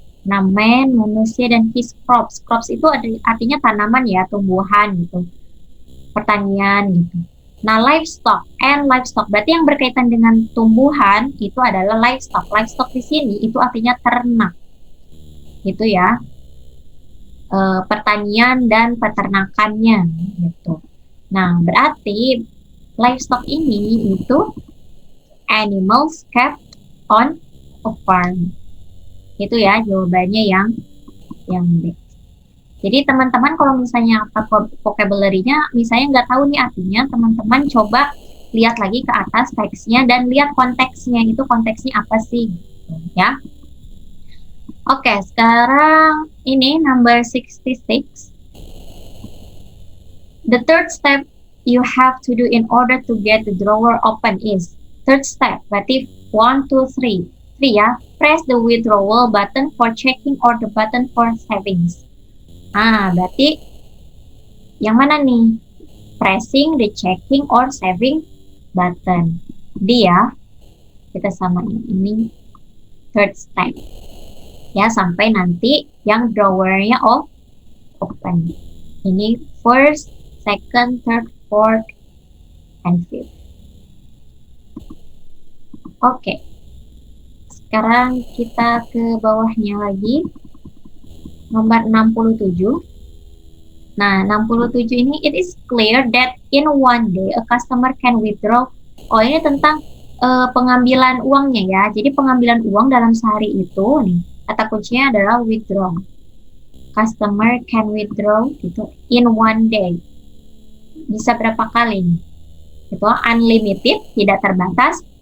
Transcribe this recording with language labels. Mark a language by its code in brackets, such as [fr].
[id] Nah, man, manusia, dan [en] his crops. [id] Crops itu artinya tanaman ya, tumbuhan gitu. Pertanian gitu. Nah, livestock and livestock berarti yang berkaitan dengan tumbuhan itu adalah livestock. Livestock di sini itu artinya ternak. Gitu ya. Pertanian dan peternakannya gitu. Nah, berarti livestock ini itu [en] animals kept on a farm. [id] Itu ya jawabannya yang B. Jadi teman-teman kalau misalnya vocabulary-nya misalnya nggak tahu nih artinya, teman-teman coba lihat lagi ke atas teksnya dan lihat konteksnya, itu konteksnya apa sih gitu, ya. Oke, sekarang ini number 66. [en] The third step you have to do in order to get the drawer open is, third step [id] berarti 1, 2, 3 ya, [en] press the withdrawal button for checking or the button for savings. Berarti yang mana nih? Pressing the checking or saving button. [id] Dia kita samain ini third step. Ya, sampai nanti yang drawernya open. Ini [en] first, second, third, fourth, and fifth. [id] Oke. Sekarang kita ke bawahnya lagi. Nomor 67. Nah, 67 ini, [en] it is clear that in one day a customer can withdraw. [id] Oh, ini tentang pengambilan uangnya ya. Jadi pengambilan uang dalam sehari itu nih, kata kuncinya adalah withdraw. [en] Customer can withdraw gitu in one day. [id] Bisa berapa kali nih? Itu unlimited, tidak terbatas.